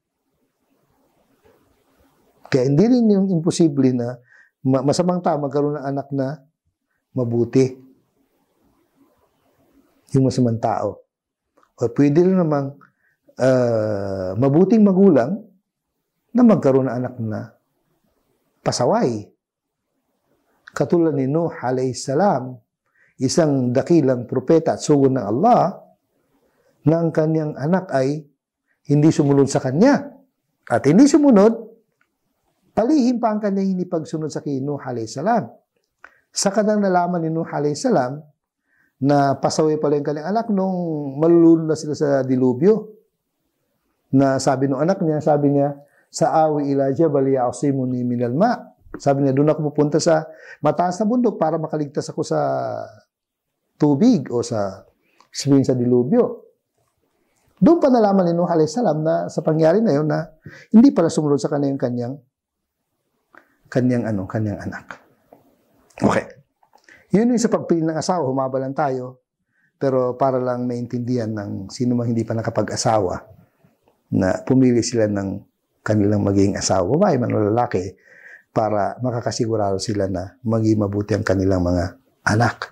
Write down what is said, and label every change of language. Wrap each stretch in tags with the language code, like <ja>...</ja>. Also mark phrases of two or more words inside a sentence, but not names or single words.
<tl>Kaya hindi rin yung imposible na masamang tao magkaroon ng anak na mabuti. Yung masamang tao. O pwede rin namang mabuting magulang na magkaroon ng anak na pasaway. Katulad ni Nuh</tl> <ar>عليه السلام,</ar> <tl>isang dakilang propeta at sugod ng Allah, na ang kanyang anak ay hindi sumunod sa kanya. At hindi sumunod, palihim pa ang kanyang hindi pagsunod sa kay Nuh</tl> <ar>عليه السلام.</ar> <tl>Sa kanang nalaman ni Nuh</tl> <ar>عليه السلام,</ar> <tl>na pasaway pala yung kanyang anak nung malulunod na sila sa dilubyo. Na sabi ng anak niya,</tl> <ar>سآوي إلى جبل يعصمني من الماء'.</ar> <tl>Sabi niya, doon ako pupunta sa mataas na bundok para makaligtas ako sa tubig o sa dilubyo. Doon pa nalaman ni Nuh</tl> <ar>عليه السلام</ar> <tl>na sa pangyari na yun na hindi pala sumunod sa kanya yung kanyang anak. Okay. Yun yung sa pagpili ng asawa, humaba lang tayo. Pero para lang maintindihan ng sino mang hindi pa nakapag-asawa na pumili sila ng kanilang magiging asawa, babae man o lalaki, para makakasigurado sila na maging mabuti ang kanilang mga anak.</tl>